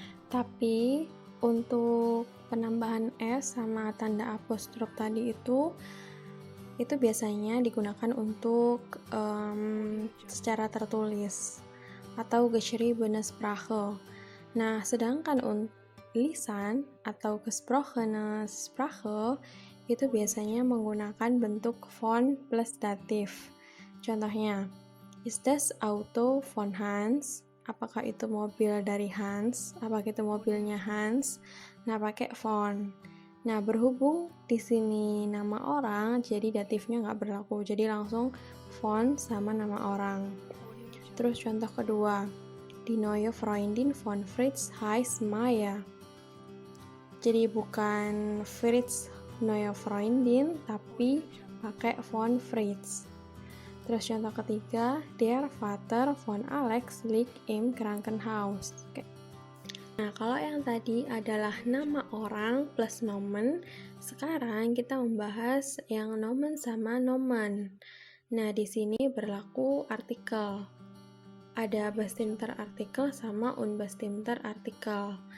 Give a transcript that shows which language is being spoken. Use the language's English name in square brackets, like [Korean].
[Indonesian] Tapi untuk penambahan S sama tanda apostrof tadi itu biasanya digunakan untuk secara tertulis atau geschriebene Sprache. Nah, sedangkan untuk lisan atau gesprochene Sprache itu biasanya menggunakan bentuk von plus datif. [German] Contohnya, ist das Auto von Hans? [Indonesian] Apakah itu mobil dari Hans? Apakah itu mobilnya Hans? Nah, pakai von. Nah, berhubung di sini nama orang, jadi datifnya nggak berlaku. Jadi langsung von sama nama orang. Terus contoh kedua, [German] die neue Freundin von Fritz heißt Maya. [Indonesian] Jadi bukan [German] Fritz neue Freundin, [Indonesian] tapi pakai [German] von Fritz. [Indonesian] Terus contoh ketiga, [German] der Vater von Alex liegt im Krankenhaus. [Indonesian] Nah, kalau yang tadi adalah nama orang plus nomen, sekarang kita membahas yang nomen sama nomen. Nah, di sini berlaku artikel. Ada bestimmter artikel sama unbestimmter artikel.